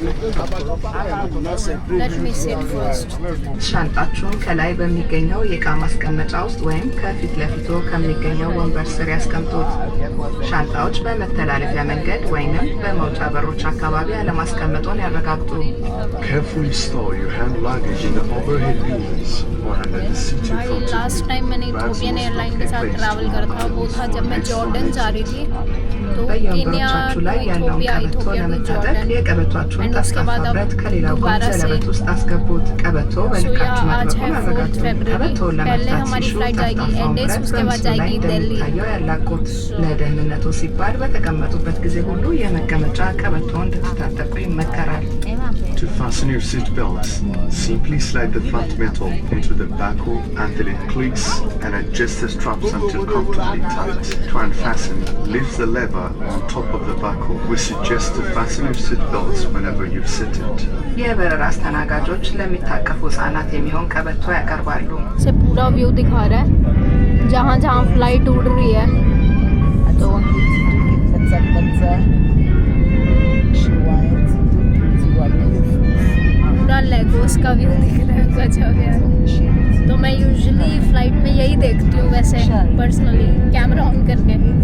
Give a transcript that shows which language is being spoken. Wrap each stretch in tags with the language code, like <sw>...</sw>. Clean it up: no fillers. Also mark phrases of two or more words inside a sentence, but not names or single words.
<en>Let me sit first.</en> <am>ሻንጣችሁን ከላይ በሚገኘው የእቃ ማስቀመጫ ውስጥ ወይም ከፊት ለፊቱ ከሚገኘው ወንበር ስር ያስቀምጡት። ሻንጣዎች በመተላለፊያ መንገድ ወይንም በመውጫ በሮች አካባቢ አለማስቀመጡን ያረጋግጡ።</am> <en>Carefully store your hand luggage in the overhead bins or under the seating</en> <hi>भाई</hi> <en>front. last time</en> <hi>मैंने इथियोपियन एयरलाइन के साथ ट्रैवल करा था, वो था जब मैं जॉर्डन जा रही थी। तो केन्या</hi> <am>በየወንበሮቻችሁ ላይ ያለውን</am> <hi>इथियोपिया,</hi> <am>ቀበቶ</am> <hi>इथियोपिया to</hi> <am>ለመታጠቅ</am> <hi>जॉर्डन,</hi> <am>የቀበቷችሁን</am> <hi>एंड उसके</hi> <am>ጠፍጣፋ</am> <hi>बाद अब</hi> <am>ብረት कሌላው ጎን</am> <hi>दोबारा से</hi> <am>ሰለበት ውስጥ አስገቡት። ቀበቶ በልካችሁ</am> <hi>आज है</hi> <am>መጥበቁን</am> <hi>4</hi> <am>አረጋግጡ።</am> <hi>फरवरी।</hi> <am>ቀበቶውን</am> <hi>पहले</hi> <am>ለመፍታት</am> <hi>हमारी</hi> <am>ሲሹ</am> <hi>फ्लाइट जाएगी</hi> <am>ጠፍጣፋውን</am> <hi>एंडेस,</hi> <am>ብረት</am> <hi>उसके बाद</hi> <am>በምስሉ ላይ</am> <hi>जाएगी दिल्ली।</hi> <am>እንደሚታየው ያላቁት። ለደህንነቱ ሲባል በተቀመጡበት ጊዜ ሁሉ የመቀመጫ ቀበቶውን እንድትታጠቁ ይመከራል።</am> <en>To fasten your seat belts, simply slide the front metal into the buckle until it clicks and adjust the straps until comfortably tight. To unfasten, lift the lever on top of the buckle. We suggest to fasten your seat belts whenever you've seated.</en> <am>የበረራ አስተናጋጆች ለሚታቀፉ ህጻናት የሚሆን ቀበቶ ያቀርባሉ።</am> <hi>से पूरा व्यू दिखा रहा है जहाँ जहाँ फ्लाइट उड़ रही है। तो पूरा लेगोस का व्यू दिख रहा है, गजब यार। तो मैं</hi> <en>usually flight</en> <hi>में यही देखती हूँ वैसे पर्सनली,</hi> <en>camera on</en> <hi>करके।</hi>